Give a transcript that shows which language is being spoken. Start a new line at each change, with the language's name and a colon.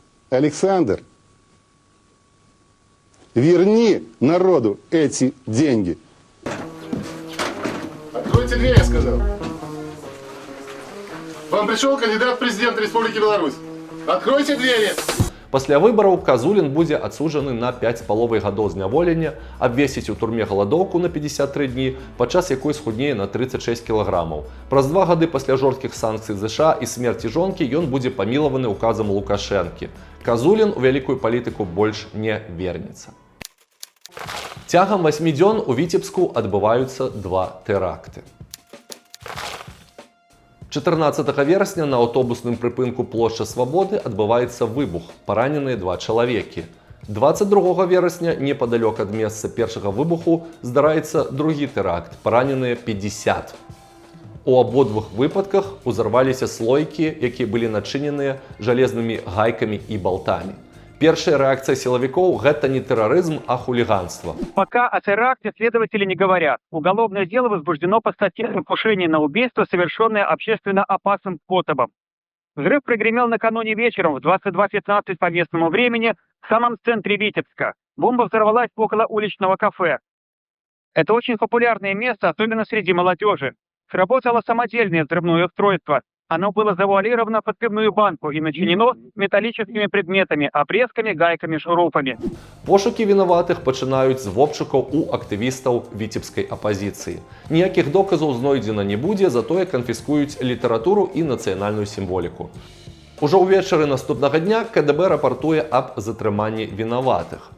Russian: Александр, верни народу эти деньги. Откройте дверь, я сказал. Вам пришел кандидат в президенты Республики Беларусь. Откройте двери!
Belarusian: Пасля выбараў Казулін будзе адсуджаны на 5,5 гадоў зняволення, абвесіць у турме галадоўку на 53 дні, падчас якой схуднее на 36 кілаграмаў. Праз 2 гады пасля жорсткіх санкцый ЗША і смерці жонкі ён будзе памілаваны указам Лукашэнкі. Казулін у вялікую палітыку больш не вернецца. Цягам 8 дзён у Віцебску адбываюцца 2 тэракты. 14 верасня на аўтобусным прыпынку плошча Свабоды адбываецца выбух, параненыя 2 чалавекі. 22 верасня непадалёк ад месца першага выбуху здараецца другі тэракт, параненыя 50. У абодвух выпадках узарваліся слойкі, якія былі начыненыя жалезнымі гайкамі і балтамі.
Russian: Первая реакция силовиков – это не терроризм, а хулиганство. Пока о теракте следователи не говорят. Уголовное дело возбуждено по статье «Покушение на убийство, совершенное общественно опасным способом». Взрыв прогремел накануне вечером в 22:15 по местному времени в самом центре Витебска. Бомба взорвалась около уличного кафе. Это очень популярное место, особенно среди молодежи. Сработало самодельное взрывное устройство. Оно было завуалировано под пивную банку и начинено металлическими предметами, обрезками, гайками, шурупами.
Belarusian: Пошукі вінаватых пачынаюць з обшукаў у актывістаў віцебскай апазіцыі. Ніякіх доказаў знойдзена не будзе, затое канфіскуюць літаратуру і нацыянальную сімволіку. Ужо ўвечары наступнага дня КДБ рапартуе аб затрыманні вінаватых.